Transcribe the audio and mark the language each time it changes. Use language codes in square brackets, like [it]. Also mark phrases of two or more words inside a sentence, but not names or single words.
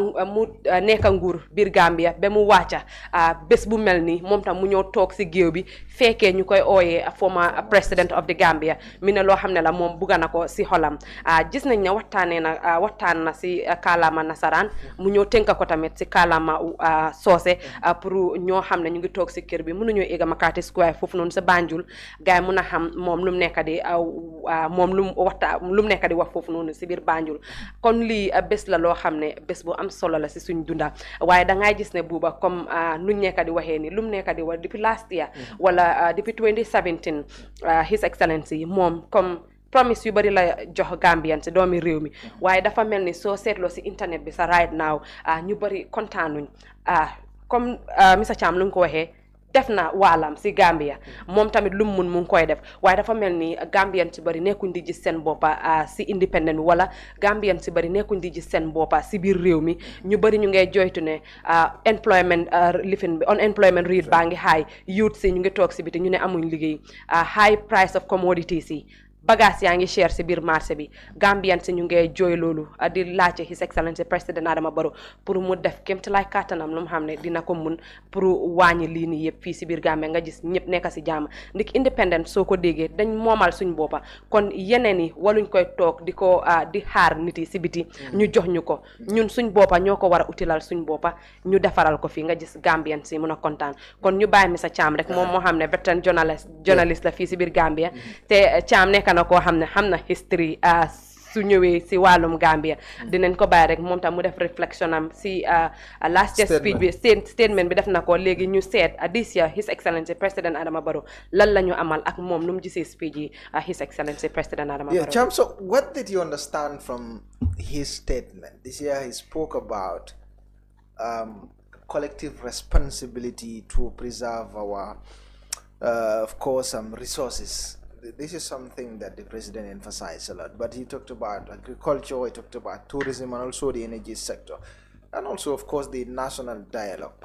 [wo] nekk nguur biir Gambia ba mu wàcca bés bu mel ni moom tam mu ñëw toog si géew bi fekkee ñu koy ooyee [en] former president of the Gambia [wo] mi ne loo xam ne la moom bugga na ko si xolam gis nañ ne waxtaan na si kàllaama nasaraan mu ñëw tënka ko tamit si kàllaama soose pour ñoo xam ne ñu ngi toog si kër bi mënuñoo egga Makati Square foofu noonu sa Banjul gars yi mun a xam moom lu mu nekk di moom lu mu nekk di wax foofu noonu si biir Banjul kon lii bés la loo xam ne bés bu am solo la si suñ dunda waaye dangay gis ne Buuba comme nuñ nekk di waxee ni lu mu nekk di wax depuis [en] last year [wo] wala depuis 2017 [en] His Excellency [wo] moom comme promise yu bari la jox Gambian si doomi réew mi waaye dafa mel ni soo seetloo si internet bi sa [en] right now [wo] ñu bari kontaanuñ comme Mr Cham lu mu ko waxee def na waalam si Gambia moom tamit lu mu mun mu ngi koy def waaye dafa mel ni Gambian si bari nekkuñ di gis seen boppa si independent bi wala Gambian si bari nekkuñ di gis seen boppa si biir réew mi ñu bari ñu ngay joytu ne employment lifin bi [en] unemployment rate [wo] baa ngi high youth si ñu ngi toog si biti ñu ne amuñ liggéey [en] high price of commodities [wo] yi bagage yaa ngi cher si biir marché bi Gambian si ñu ngi jooy loolu di laajte [en] His Excellency [wo] President Adama Barrow pour mu def kéemtalaay kàttanam lu mu xam ne dina ko mun pour wàññi lii nii yëpp fii si biir Gambia nga gis ñëpp nekk si jàmm ndik independent soo ko déggee dañ moomal suñ boppa kon yeneen yi waluñ koy toog di ko di xaar nit yi si biti ñu jox ñu ko ñun suñ boppa ñoo ko war a utilal suñ boppa ñu defaral ko fii nga gis Gambian si mun a kontaan kon ñu bàyyi Mr Cham rek moom moo xam ne [en] veteran journalist [wo] la fii si biir Gambia te Cham nekk na koo xam ne xam na history su ñëwee si wàllum Gambia dinañ ko bàyyi rek moom tam mu def réflexion am si [en] last year speech [wo] bi statement bi def na ko léegi ñu seet [en] this year His Excellency President Adama Barrow [wo] lan la ñu amal ak moom nu mu gisee speech yi [en] His Excellency [wo] President Adama Barrow. [en] Cham, so what did you understand from his statement? This year he spoke about collective responsibility to preserve our, of course, resources. This is something that the president emphasized a lot. But he talked about agriculture, he talked about tourism, and also the energy sector, and also, of course, the national dialogue.